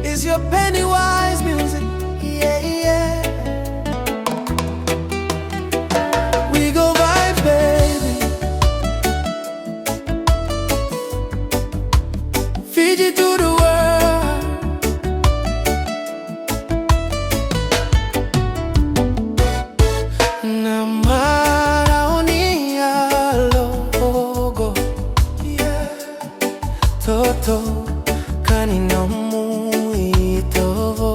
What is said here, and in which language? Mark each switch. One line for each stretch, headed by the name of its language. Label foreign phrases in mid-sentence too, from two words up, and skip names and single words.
English: your PENIWISE music. Yeah, yeah. We go vibe, baby. Fiji to the world. Na Marau ni Yalo Oqo. Yeah. Toto kanino muito.